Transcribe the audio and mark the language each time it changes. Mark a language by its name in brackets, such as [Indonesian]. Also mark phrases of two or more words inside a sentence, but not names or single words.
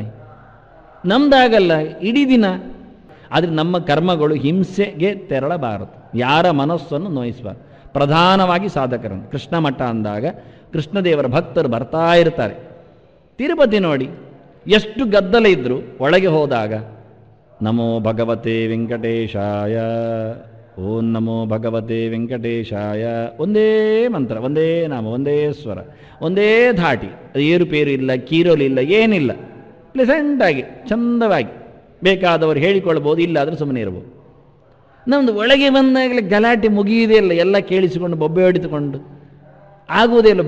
[Kannada] ನಮ್ದಾಗಲ್ಲ, ಇಡೀ ದಿನ. ಆದರೆ ನಮ್ಮ ಕರ್ಮಗಳು ಹಿಂಸೆಗೆ ತೆರಳಬಾರದು, ಯಾರ ಮನಸ್ಸನ್ನು ನೋಯಿಸಬಾರದು. ಪ್ರಧಾನವಾಗಿ ಸಾಧಕರನ್ನು. ಕೃಷ್ಣ ಮಠ ಅಂದಾಗ ಕೃಷ್ಣದೇವರ ಭಕ್ತರು ಬರ್ತಾ ಇರ್ತಾರೆ. ತಿರುಪತಿ ನೋಡಿ, ಎಷ್ಟು ಗದ್ದಲ ಇದ್ದರೂ ಒಳಗೆ ಹೋದಾಗ [Sanskrit] ನಮೋ ಭಗವತೆ ವೆಂಕಟೇಶಾಯ, ಓಂ ನಮೋ ಭಗವತೆ ವೆಂಕಟೇಶಾಯ, [Kannada] ಒಂದೇ ಮಂತ್ರ, ಒಂದೇ ನಾಮ, ಒಂದೇ ಸ್ವರ, ಒಂದೇ ಧಾಟಿ. ಏರುಪೇರು ಇಲ್ಲ, ಕೀರೋಲಿಲ್ಲ, ಏನಿಲ್ಲ. ಪ್ಲೆಸೆಂಟಾಗಿ ಚಂದವಾಗಿ ಬೇಕಾದವರು ಹೇಳಿಕೊಳ್ಬೋದು, ಇಲ್ಲಾದರೂ ಸುಮ್ಮನೆ ಇರ್ಬೋದು. ನಮ್ಮದು ಒಳಗೆ ಬಂದಾಗಲೇ ಗಲಾಟೆ ಮುಗಿಯುವುದೇ ಇಲ್ಲ, ಎಲ್ಲ ಕೇಳಿಸಿಕೊಂಡು ಬೊಬ್ಬೆ ಹೊಡಿದುಕೊಂಡು ಆಗುವುದೇ ಇಲ್ಲ.